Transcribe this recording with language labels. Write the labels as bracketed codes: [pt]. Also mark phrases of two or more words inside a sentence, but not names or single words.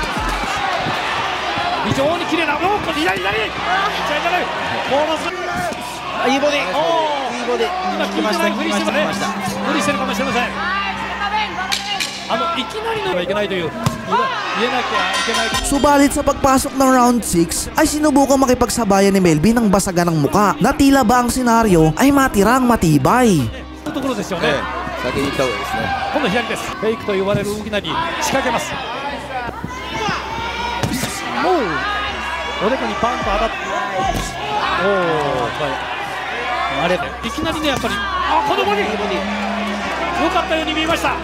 [ja] 非常に綺麗なロープ左。ものすごい。いいボディ。いいボディ。今効いてないふりしてますね。無理してるかもしれません。いきなりのはいけないという言えなきゃいけない。 [tl] Subalit sa pagpasok ng round 6 ay sinubukan makipagsabayan ni Melvin ng basagan ng muka na tila ba ang senaryo ay matirang matibay. [ja] ところですよね。先に行った方がいいですね。今度左です。フェイクと呼ばれる動きなり仕掛けます。おでこにパンと当たってあれいきなりねやっぱりこのボディ良かったように見えました。